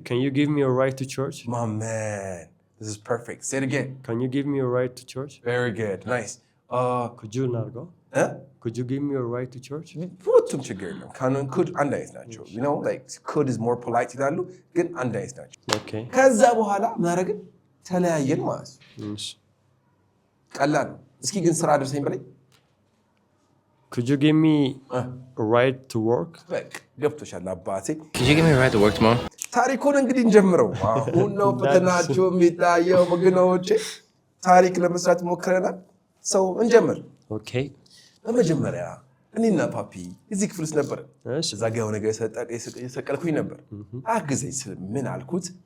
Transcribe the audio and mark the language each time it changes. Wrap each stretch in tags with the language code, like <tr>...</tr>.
<en>Can you give me a ride to church? My man. This is perfect. Say it again. Can you give me a ride to church? Very good. Nice. Could you not go? Could you give me a ride to church?</en> <am>ሁለቱም ችግር የለም። ካኑን could አንድ አይነት ናቸው.</am> <en>You know, like could is more polite</en> <am>ይላሉ፣ ግን አንድ አይነት ናቸው.</am> <en>Okay.</en> <am>ከዛ በኋላ ምን አደረግን? ተለያየን ማለት ነው። ቀላል ነው። እስኪ ግን ስራ አድርሰኝ በለኝ።</am> <en>Could you give me a ride to work?</en> <am>በቃ ገብቶሻል አባቴ።</am> <en>Could you give me a ride to work tomorrow?</en> <am>ታሪኩን እንግዲህ እንጀምረው። አሁን ነው ፈተናችሁ የሚታየው ወገኖቼ። ታሪክ ለመስራት ሞክረናል። ሰው እንጀምር።</am> <en>Okay.</en> <am>በመጀመሪያ እኔና ፓፒ እዚህ ክፍል ውስጥ ነበር። እዛ ጋር የሆነ ነገር የሰቀልኩኝ ነበር። አግዘኝ ስል ምን አልኩት?</am>